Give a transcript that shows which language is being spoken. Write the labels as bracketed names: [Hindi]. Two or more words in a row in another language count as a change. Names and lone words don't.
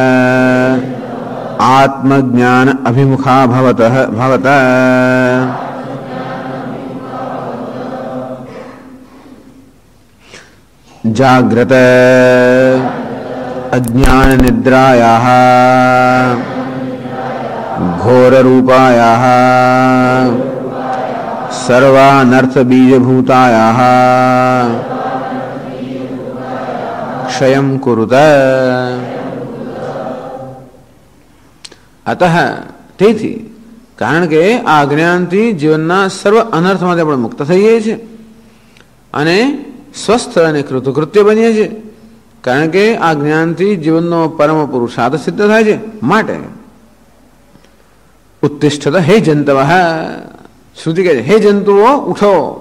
[Sanskrit] आत्मज्ञान अभिमुखा भवत जाग्रत अज्ञान निद्रायाः घोर रूपायाः सर्वानर्थ बीजभूतायाः क्षयं कुरुत. [Gujarati] अतः તેથી કારણ કે આ જ્ઞાનથી જીવનના સર્વ અનર્થમાંથી આપણે મુક્ત થઈએ છીએ અને સ્વસ્થ અને કૃતકૃત્ય બનીએ છીએ. કારણ કે આ જ્ઞાનથી જીવનનો પરમ પુરુષાર્થ સિદ્ધ થાય છે. માટે [Sanskrit] ઉત્તિષ્ઠત હે જંતવ, [Gujarati] શ્રુતિ કહે છે હે જંતુઓ ઉઠો.